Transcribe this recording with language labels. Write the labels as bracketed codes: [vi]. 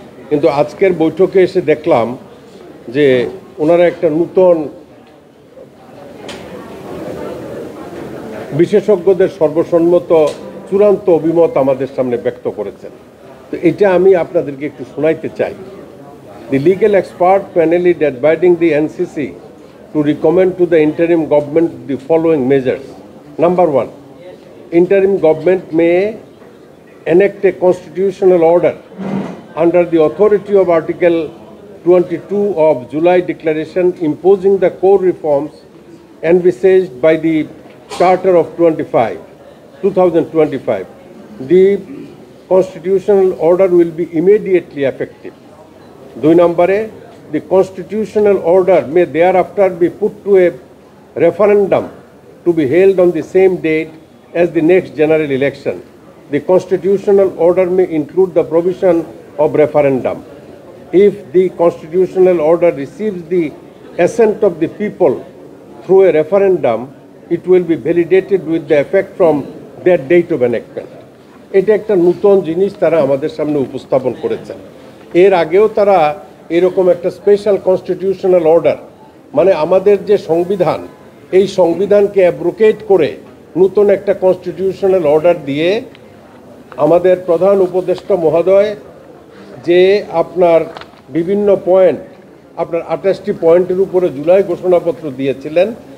[bn] কিন্তু আজকের বৈঠকে এসে দেখলাম যে ওনারা একটা নূতন বিশেষজ্ঞদের সর্বসম্মত চূড়ান্ত অভিমত আমাদের সামনে ব্যক্ত করেছেন। তো এটা আমি আপনাদেরকে একটু শোনাইতে চাই। [en] The legal expert panel is advising the NCC to recommend to the interim government the following measures. Number one, interim government may enact a constitutional order under the authority of Article 22 of July Declaration imposing the core reforms envisaged by the Charter of 2025. The constitutional order will be immediately effective. [bn] 2 নম্বরে, [en] the constitutional order may thereafter be put to a referendum to be held on the same date as the next general election. The constitutional order may include the provision of referendum. If the constitutional order receives the assent of the people through a referendum, it will be validated with the effect from that date of enactment. [bn] এটা একটা নতুন জিনিস তারা আমাদের সামনে উপস্থাপন করেছেন। এর আগেও তারা এরকম একটা স্পেশাল কনস্টিটিউশনাল অর্ডার, মানে আমাদের যে সংবিধান, এই সংবিধানকে অ্যাব্রোকেট করে নতুন একটা কনস্টিটিউশনাল অর্ডার দিয়ে আমাদের প্রধান উপদেষ্টা মহোদয় যে আপনার বিভিন্ন পয়েন্ট, আপনার 28টি পয়েন্টের উপরে জুলাই ঘোষণাপত্র দিয়েছিলেন।